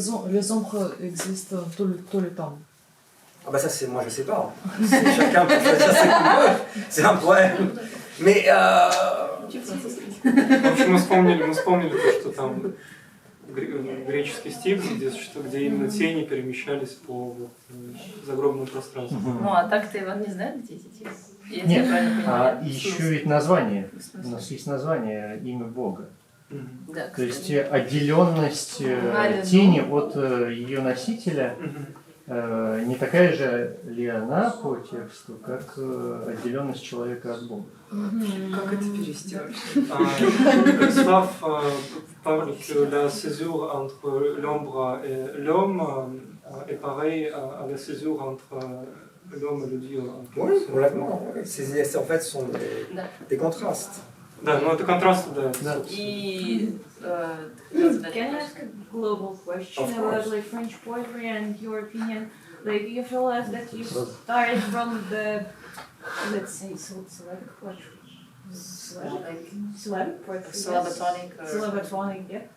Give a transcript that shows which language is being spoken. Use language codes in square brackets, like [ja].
[fr] Les ombres existent tout le temps. Ah bah ça c'est moi je sais pas. Chacun peut choisir ce qu'il veut, c'est un problème. Mais [ru] В общем, мы вспомнили то, что там греческий стих, где именно тени перемещались по загробному пространству. Ну, а так-то Иван не знает, где эти тени? Нет, еще ведь название. У нас есть название, имя Бога. Да, То есть отделенность тени от ее носителя не такая же ли она по тексту, как отделенность человека от Бога? Как это перевести вообще? [fr] Slav parle que la césure entre l'ombre et l'homme est pareille à la césure entre l'homme et le Dieu. Oui, complètement. En fait, ce sont des contrastes. [ru] Да, ну это контраст, да. И... [en] Can I ask a global question about like French poetry and your opinion? Like you feel as that you started from the, let's say, Slavic poetry, Slavic poetry, Slavotonic, yeah.